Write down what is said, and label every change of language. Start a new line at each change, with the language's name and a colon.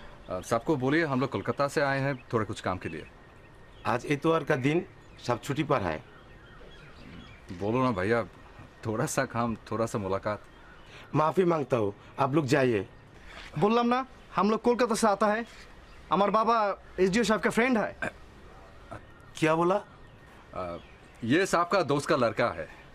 Hindi: साहब को बोलिए हम लोग कोलकाता से आए हैं थोड़े कुछ काम के लिए। आज इतवार का दिन, सब छुट्टी पर है। बोलो ना भैया, थोड़ा सा काम थोड़ा सा मुलाकात। माफी मांगता हूँ, आप लोग जाइए।
Bangla: বললাম না,
Hindi: हम लोग कोलकाता से आता है।
Bangla: আমার বাবা এসডিও সাহেব
Hindi: का फ्रेंड है। क्या बोला? ये साहब का दोस्त का लड़का है।